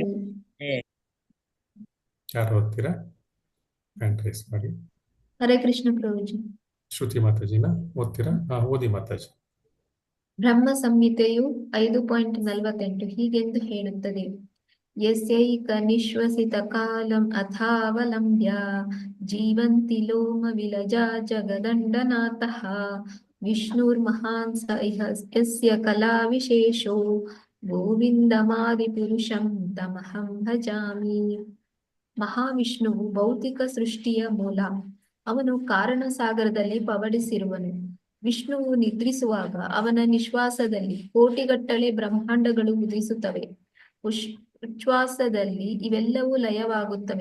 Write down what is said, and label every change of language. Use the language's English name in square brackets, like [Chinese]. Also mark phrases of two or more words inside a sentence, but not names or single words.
[Kannada] ಯಾರು ಓದ್ತೀರಾ? [English] hand raise [Kannada] ಮಾಡಿ. ಹರೇ ಕೃಷ್ಣ ಪ್ರಭುಜಿ. ಶ್ರುತಿ ಮಾತಾಜಿನ ಓದ್ತೀರಾ? ಓದಿ ಮಾತಾಜಿ. ಬ್ರಹ್ಮ ಸಂಹಿತೆಯು 5.48 ಹೀಗೆಂದು ಹೇಳುತ್ತದೆ: [Sanskrit] ಯಸ್ಯೈಕ ನಿಶ್ವಸಿತ ಕಾಲಂ ಅಥಾವಲಂಬ್ಯ ಜೀವಂತಿ ಲೋಮ ವಿಲಜಾ ಜಗದಂಡನಾಥಃ ವಿಷ್ಣುರ್ಮಹಾನ್ ಸ ಇಹ ಯಸ್ಯ ಕಲಾ ವಿಶೇಷೋ ಗೋವಿಂದಮಾದಿ ಪುರುಷಂ ತಮಹಂ ಭಜಾಮಿ. [Kannada] ಮಹಾವಿಷ್ಣುವು ಭೌತಿಕ ಸೃಷ್ಟಿಯ ಮೂಲ. ಅವನು ಕಾರಣ ಸಾಗರದಲ್ಲಿ ಪವಡಿಸಿರುವನು. ವಿಷ್ಣುವು ನಿದ್ರಿಸುವಾಗ ಅವನ ನಿಶ್ವಾಸದಲ್ಲಿ ಕೋಟಿಗಟ್ಟಲೆ ಬ್ರಹ್ಮಾಂಡಗಳು ಉದಿಸುತ್ತವೆ. ಉಚ್ಛ್ವಾಸದಲ್ಲಿ ಇವೆಲ್ಲವೂ ಲಯವಾಗುತ್ತವೆ.